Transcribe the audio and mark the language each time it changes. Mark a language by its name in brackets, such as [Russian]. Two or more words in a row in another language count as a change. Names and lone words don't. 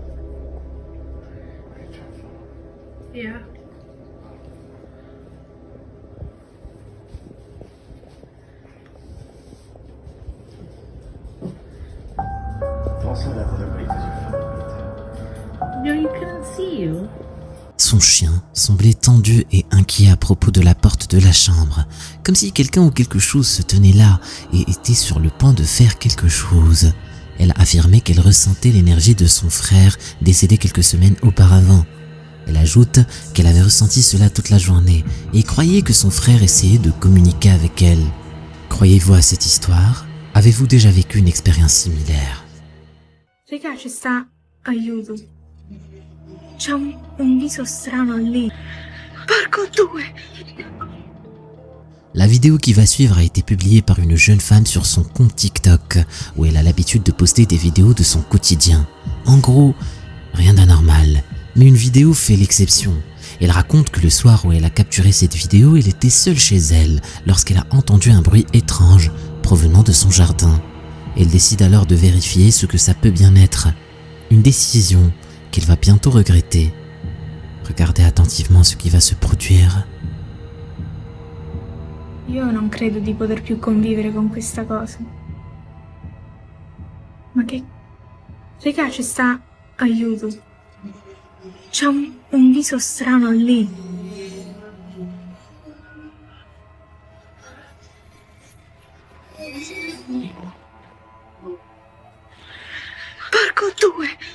[English] Yeah. Don't say that to everybody because you're fucking No, you couldn't see you. [French] Son chien semblait tendu et inquiet à propos de la porte de la chambre, comme si quelqu'un ou quelque chose se tenait là et était sur le point de faire quelque chose. Elle affirmait qu'elle ressentait l'énergie de son frère décédé quelques semaines auparavant. Elle ajoute qu'elle avait ressenti cela toute la journée et croyait que son frère essayait de communiquer avec elle. Croyez-vous à cette histoire? Avez-vous déjà vécu une expérience similaire? [Italian] Raga, ci sta aiuto. C'è un viso strano lì. Porco due! [French] La vidéo qui va suivre a été publiée par une jeune femme sur son compte TikTok, où elle a l'habitude de poster des vidéos de son quotidien. En gros, rien d'anormal, mais une vidéo fait l'exception. Elle raconte que le soir où elle a capturé cette vidéo, elle était seule chez elle lorsqu'elle a entendu un bruit étrange provenant de son jardin. Elle décide alors de vérifier ce que ça peut bien être. Une décision qu'elle va bientôt regretter. Regardez attentivement ce qui va se produire. [Italian] Io non credo di poter più convivere con questa cosa. Ma che... Raga, ci sta aiuto. C'è un viso strano lì. Porco due!